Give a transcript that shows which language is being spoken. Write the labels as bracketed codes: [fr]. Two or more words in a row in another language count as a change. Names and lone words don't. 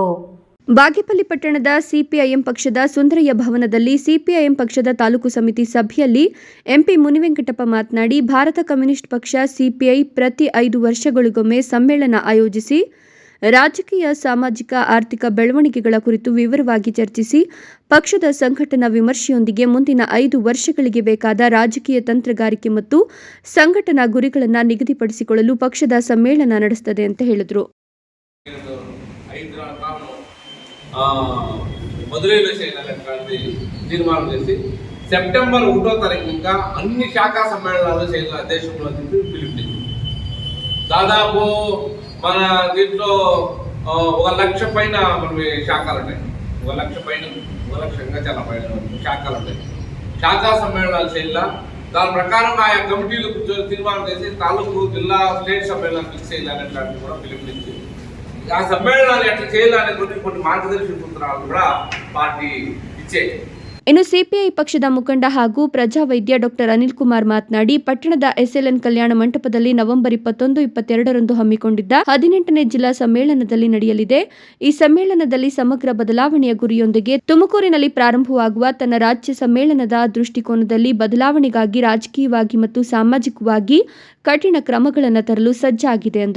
[kn] ಬಾಗೇಪಲ್ಲಿ ಪಟ್ಟಣದ CPIM ಪಕ್ಷದ ಸುಂದರಯ್ಯ ಭವನದಲ್ಲಿ CPIM ಪಕ್ಷದ ತಾಲೂಕು ಸಮಿತಿ ಸಭೆಯಲ್ಲಿ MP ಮುನಿವೆಂಕಟಪ್ಪ ಮಾತನಾಡಿ, ಭಾರತ ಕಮ್ಯುನಿಸ್ಟ್ ಪಕ್ಷ CPI ಪ್ರತಿ 5 ವರ್ಷಗಳಿಗೊಮ್ಮೆ ಸಮ್ಮೇಳನ ಆಯೋಜಿಸಿ ರಾಜಕೀಯ, ಸಾಮಾಜಿಕ, ಆರ್ಥಿಕ ಬೆಳವಣಿಗೆಗಳ ಕುರಿತು ವಿವರವಾಗಿ ಚರ್ಚಿಸಿ ಪಕ್ಷದ ಸಂಘಟನಾ ವಿಮರ್ಶೆಯೊಂದಿಗೆ ಮುಂದಿನ 5 ವರ್ಷಗಳಿಗೆ ಬೇಕಾದ ರಾಜಕೀಯ ತಂತ್ರಗಾರಿಕೆ ಮತ್ತು ಸಂಘಟನಾ ಗುರಿಗಳನ್ನು ನಿಗದಿಪಡಿಸಿಕೊಳ್ಳಲು ಪಕ್ಷದ ಸಮ್ಮೇಳನ ನಡೆಸುತ್ತದೆ ಅಂತ ಹೇಳಿದರು. [te] మధురై తీర్మానం చేసి సెప్టెంబర్ 1వ తారీఖు ఇంకా అన్ని శాఖా సమ్మేళనాలు చేయాలి దేశంలో చెప్పి పిలుపునిచ్చింది. దాదాపు మన దీంట్లో 1 లక్ష పైన మన శాఖలు ఉంటాయి. 1 లక్ష పైన 1 లక్ష ఇంకా చాలా పైన శాఖలు ఉంటాయి. శాఖా సమ్మేళనాలు చేయాల. దాని ప్రకారం ఆయా కమిటీలు తీర్మానం చేసి తాలూకు జిల్లా స్టేట్ సమ్మేళనాలు ఫిక్స్ చేయాలనేటువంటి కూడా పిలుపునిచ్చింది. ఆ సమ్మేళనాలు ఎట్లా చేయాలనే కొన్ని మార్గదర్శక సూత్రాలు కూడా పార్టీ ఇచ్చే. [kn] ಇನ್ನು CPI ಪಕ್ಷದ ಮುಖಂಡ ಹಾಗೂ ಪ್ರಜಾವೈದ್ಯ ಡಾಕ್ಟರ್ ಅನಿಲ್ ಕುಮಾರ್ ಮಾತನಾಡಿ, ಪಟ್ಟಣದ SLN ಕಲ್ಯಾಣ ಮಂಟಪದಲ್ಲಿ ನವೆಂಬರ್ 21, 22ರಂದು ಹಮ್ಮಿಕೊಂಡಿದ್ದ 18ನೇ ಜಿಲ್ಲಾ ಸಮ್ಮೇಳನದಲ್ಲಿ ನಡೆಯಲಿದೆ. ಈ ಸಮ್ಮೇಳನದಲ್ಲಿ ಸಮಗ್ರ ಬದಲಾವಣೆಯ ಗುರಿಯೊಂದಿಗೆ ತುಮಕೂರಿನಲ್ಲಿ ಪ್ರಾರಂಭವಾಗುವ ತನ್ನ ರಾಜ್ಯ ಸಮ್ಮೇಳನದ ದೃಷ್ಟಿಕೋನದಲ್ಲಿ ಬದಲಾವಣೆಗಾಗಿ ರಾಜಕೀಯವಾಗಿ ಮತ್ತು ಸಾಮಾಜಿಕವಾಗಿ ಕಠಿಣ ಕ್ರಮಗಳನ್ನು ತರಲು ಸಜ್ಜಾಗಿದೆ ಎಂದರು.